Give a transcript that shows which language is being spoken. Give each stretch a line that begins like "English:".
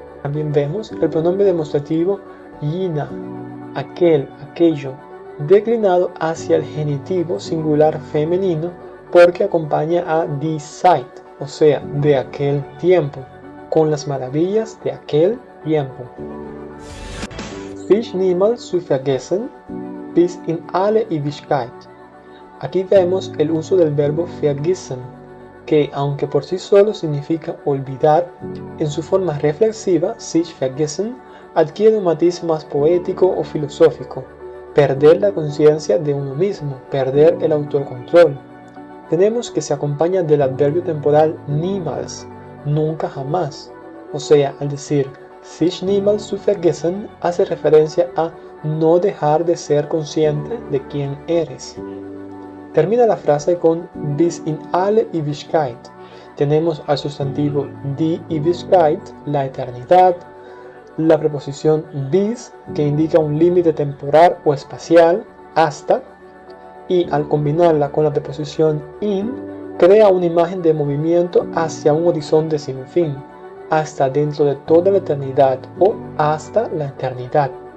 Spanish: También vemos el pronombre demostrativo jena, aquel, aquello, declinado hacia el genitivo singular femenino porque acompaña a
German: die Zeit,
Spanish: o sea, de aquel tiempo, con las maravillas de aquel tiempo.
German: Sich niemals zu vergessen, bis in alle Ewigkeit.
Spanish: Aquí vemos el uso del verbo vergessen, que aunque por sí solo significa olvidar, en su forma reflexiva,
German: sich vergessen,
Spanish: adquiere un matiz más poético o filosófico, perder la conciencia de uno mismo, perder el autocontrol. Tenemos que se acompaña del adverbio temporal niemals, nunca jamás, o sea, al decir
German: sich niemals zu vergessen
Spanish: hace referencia a no dejar de ser consciente de quién eres. Termina la frase con
German: bis in alle Ewigkeit.
Spanish: Tenemos al sustantivo
German: die Ewigkeit,
Spanish: la eternidad, la preposición bis, que indica un límite temporal o espacial, hasta, y al combinarla con la preposición in, crea una imagen de movimiento hacia un horizonte sin fin, hasta dentro de toda la eternidad o hasta la eternidad.